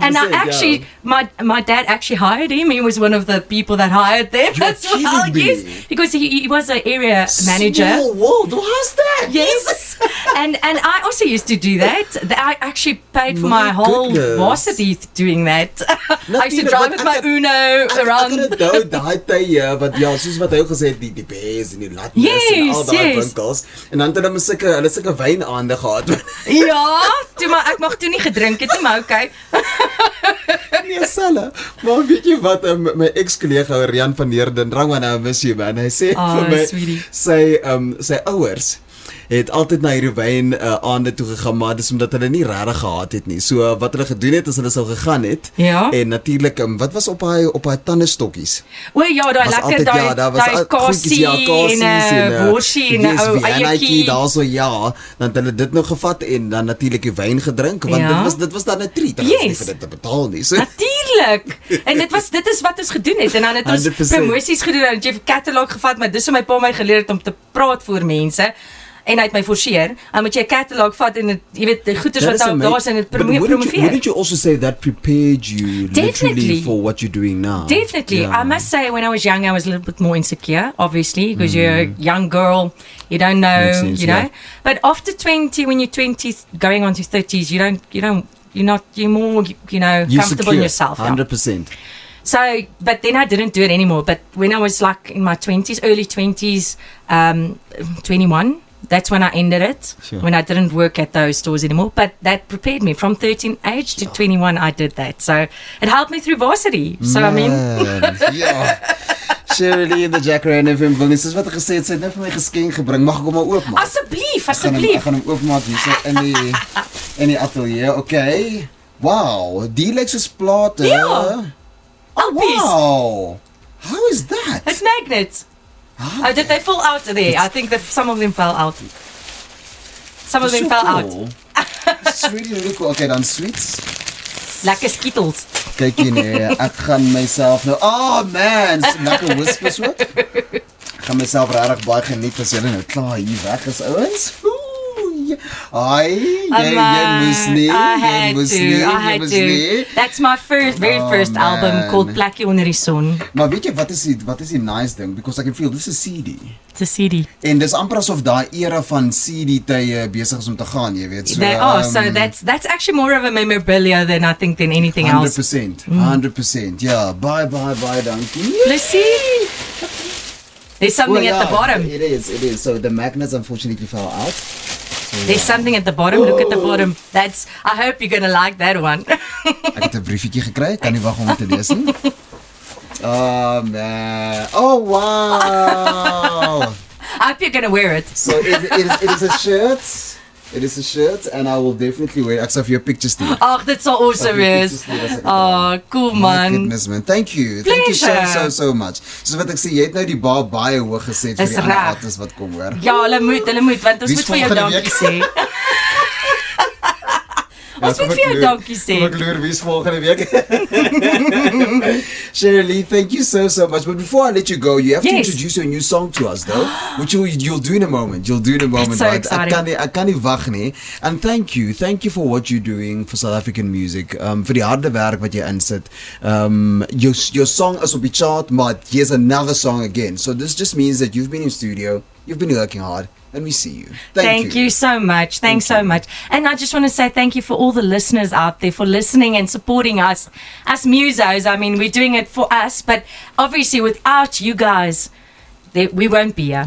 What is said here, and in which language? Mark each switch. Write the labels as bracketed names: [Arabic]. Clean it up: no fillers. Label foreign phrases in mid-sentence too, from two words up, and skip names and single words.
[English] and I actually, my dad actually hired him. He was one of the people that hired them as well. kidding me. Yes, because he was an area manager. Small world, how's that? Yes, and I also used to do that. I actually paid for My my whole goodness. varsity doing that. I used to [Afrikaans] Natuurlijk, [English] drive [Afrikaans] want [English] with my [Afrikaans] ek- [English] Uno around. [Afrikaans] Ek het onthou daai tye wat soos wat hy ook gesê het, die B's en die Latmes en al daai [English] Yes. [Afrikaans] winkels. En dan het hulle sulke wynaande gehad. Ja, maar ek mag toe nie gedrink het nie, maar okay. Nee, selle. Maar weet jy wat, my ex-kollega Rian van Heerden, Rangwan, [English] I miss you, man. [Afrikaans] Hy sê vir my, [English] sweetie. [Afrikaans] sy ouers het altyd na hierdie wyn aande toe gegaan, maar dis omdat hulle nie regtig gehad het nie. So wat hulle gedoen het, is hulle sou gegaan het. Ja. En natuurlik, wat was op haar tandestokkies? O ja, daai Was lekker altyd, daai daar was daai goedjies, kasie en worsie en 'n ou eiertjie. daarso dan het hulle dit nou gevat en dan natuurlik die wyn gedrink, want Ja. dit was dan 'n treat. Hulle was nie [English] Yes. [Afrikaans] vir dit te betaal nie. So Natuurlik. En dit is wat ons gedoen het en dan het ons 100%. promosies gedoen en jy het 'n katalog gevat, maar dis hoe my pa my geleer het om te praat voor mense. En hy het my forceer. Dan moet jy 'n katalog vat en dit, jy weet, die goeders [English] that [Afrikaans] wat [English] is [Afrikaans] daar [English] amazing. [Afrikaans] is en dit [English] But wouldn't [Afrikaans] promoveer. [English] you also say that prepared you literally Definitely. for what you're doing now? Definitely. Yeah. I must say, when I was young, I was a little bit more insecure, obviously, because you're a young girl, you don't know, Makes sense, you know. yeah. But after 20, when you're 20, going on to 30s, you're more, You're comfortable secure, in yourself. Yeah. 100%. So, but then I didn't do it anymore. But when I was like in my 20s, early 20s, 21, that's when I ended it, Sure. when I didn't work at those stores anymore. But that prepared me. From 13 age to 21, I did that. So it helped me through varsity. So, I mean... [Afrikaans] Man, ja. Cheralee in the Jacaranda FM wil nie, soos wat ek gesê het, sy het net vir my geskenk gebring. Mag ek hom maar oopmaak? Asseblief, Ek asseblief. gaan hom oopmaak hier in die ateljee. Okay. Wow, die lyk soos plate. Ja. Alpies. [English] Wow. How is that? It's magnets. Oh, did they fall out there? I think that some of them fell out. Some of them fell out. It's really, really cool. [Afrikaans] Okay, dan sweets. Lekker skittles. Kyk hier nee, ek gaan myself nou, man, so lekker whispers ook. Ek gaan myself regtig baie geniet as julle nou klaar hier weg is, ouens. [English] Ooh, I had to. That's my very first album called Plekkie onder die son. [Afrikaans] Maar weet jy wat is die nice ding? [English] Because I can feel this is CD. It's a CD. [Afrikaans] En dis amper asof daai era van CD tye besig is om te gaan, jy weet. [English] So, they are. So that's actually more of a memorabilia than I think than anything else. 100%. Yeah. Bye, dankie. [Afrikaans] Plessie. [English] There's something at the bottom. It is. So the magnets unfortunately fell out. There's something at the bottom. Look at the bottom. I hope you're going to like that one. [Afrikaans] Ek het 'n briefietjie gekry. Kan nie wag om dit te lees nie. [English] Oh man. Oh wow. I hope you're going to wear it. So it is a shirt. It is a shirt and I will definitely wear it. [Afrikaans] Ek sal vir jou pictures stuur. Ag, dit sal awesome wees. [English] Oh, cool man. My goodness man. Thank you. Thank you so much. [Afrikaans] So wat ek sê, jy het nou die bar baie hoog geset vir die ander artists wat kom hoor. Ja, hulle moet want ons moet vir jou dankie sê. Ons moet vir jou dankie sê. Kom ek loer wie's volgende week. [English] Cheralee, thank you so much. But before I let you go, you have to introduce your new song to us though, which you'll do in a moment. It's so exciting. [Afrikaans] Ek kan nie wag nie. [English] And thank you for what you're doing for South African music. [Afrikaans] Vir die harde werk wat jy insit. [English] Your song is [Afrikaans] op die chart, [English] but here's another song again. So this just means that you've been in studio, you've been working hard. And we see you. Thank you so much. Thanks so much. And I just want to say thank you for all the listeners out there for listening and supporting us musos. I mean, we're doing it for us, but obviously without you guys, we won't be here.